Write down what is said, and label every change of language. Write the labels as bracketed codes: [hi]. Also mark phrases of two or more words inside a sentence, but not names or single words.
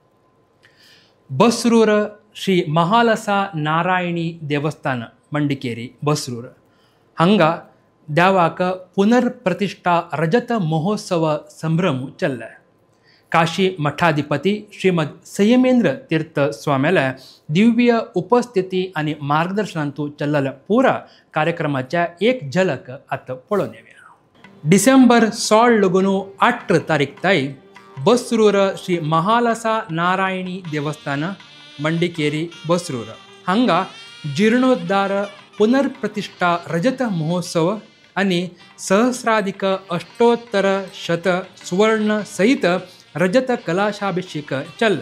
[kok] बसरूर श्री महालसा नारायणी देवस्थान मंडिकेरी बसरूर हांगा देवाक पुनर्प्रतिष्ठा रजत महोत्सव संभ्रम चल्ला। काशी मठाधिपती श्रीमद संयमेंद्र तीर्थ स्वाम्याल्या दिव्य उपस्थिती आणि मार्गदर्शनांतू चल्लेल्या पुरा कार्यक्रमाच्या एक झलक आता पळोवन येवया। ಡಿಸೆಂಬರ್ 16 ತಾರೀಕು ತಾಯಿ ಬಸ್ರೂರ ಶ್ರೀ ಮಹಾಲಸ ನಾರಾಯಣಿ ದೇವಸ್ಥಾನ ಮಂಡಿಕೇರಿ ಬಸ್ರೂರ ಹಂಗ जीर्णोद्धार पुनर्प्रतिष्ठा रजत महोत्सव आणि सहस्राधिक अष्टोत्तर शत सुवर्ण सहित रजत कलाशाभिषेक चल्ला.